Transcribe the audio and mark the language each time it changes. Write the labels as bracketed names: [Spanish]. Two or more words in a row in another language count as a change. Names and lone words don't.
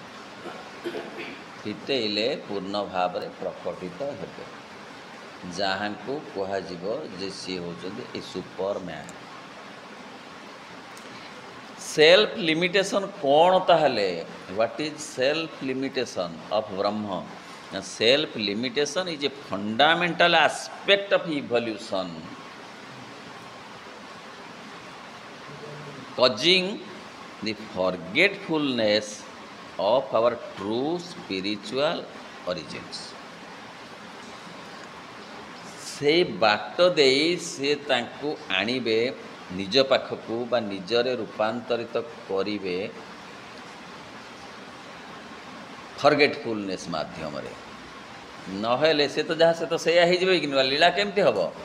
[Odia] ଫିଟେଇଲେ ପୂର୍ଣ୍ଣ ଭାବରେ ପ୍ରକଟିତ ହେବେ, ଯାହାଙ୍କୁ କୁହାଯିବ ଯେ ସିଏ ହେଉଛନ୍ତି ଏ ସୁପରମ୍ୟାନ୍। [English] self limitation [Odia] କ'ଣ ତାହେଲେ? [English] what is self limitation of ବ୍ରହ୍ମ? Self limitation is a fundamental aspect of evolution, causing the forgetfulness of our true spiritual origins. [Odia] ସେଇ ବାଟ ଦେଇ ସେ ତାଙ୍କୁ ଆଣିବେ ନିଜ ପାଖକୁ ବା ନିଜରେ ରୂପାନ୍ତରିତ କରିବେ ଫରଗେଟଫୁଲନେସ୍ ମାଧ୍ୟମରେ। ନହେଲେ ସେ ତ ଯାହା ସେ ତ ସେଇଆ ହେଇଯିବେ କି ନୂଆ ଲୀଳା କେମିତି ହେବ?